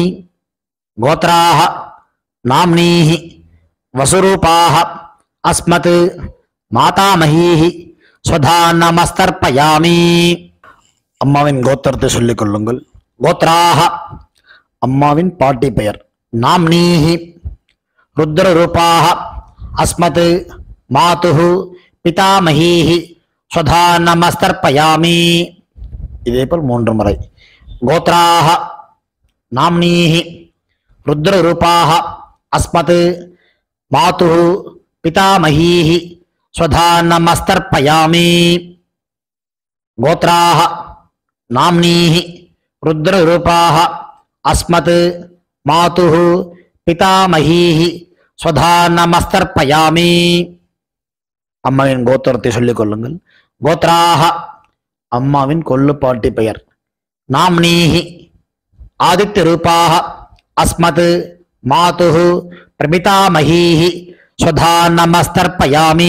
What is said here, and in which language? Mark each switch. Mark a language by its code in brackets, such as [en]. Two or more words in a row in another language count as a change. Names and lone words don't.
[sa] गोत्राः नाम्नीः वसुरूपाः अस्मत् मातामहीः स्वधा नमस्तर्पयामि. [ta] அம்மாவின் கோத்திரத்தை சொல்லிக் கொள்ளுங்கள். கோத்ராஹ அம்மாவின் பாட்டி பெயர். [sa] नाम्नीः रुद्ररूपाः अस्मत् मातुः पितामहीः स्वधा नमस्तर्पयामि. [ta] இதேபோல் 3 முறை. [sa] गोत्राः नाम्नीः रुद्ररूपाः अस्मत् मातुः पितामहीः स्वधा नमस्तर्पयामि. गोत्राः नाम्नीः रुद्ररूपाः अस्मत् मातुः पितामहीः स्वधा नमस्तर्पयामि. [ta] அம்மாவின் கோத்திரத்தை சொல்லிக் கொள்ளுங்கள். கோத்ராஹ அம்மாவின் கொள்ளுப்பாட்டி பெயர். [sa] नाम्नीः आदित्य रूपाः अस्मत् मातुः प्रपितामहीः स्वधा नमस्तर्पयामि.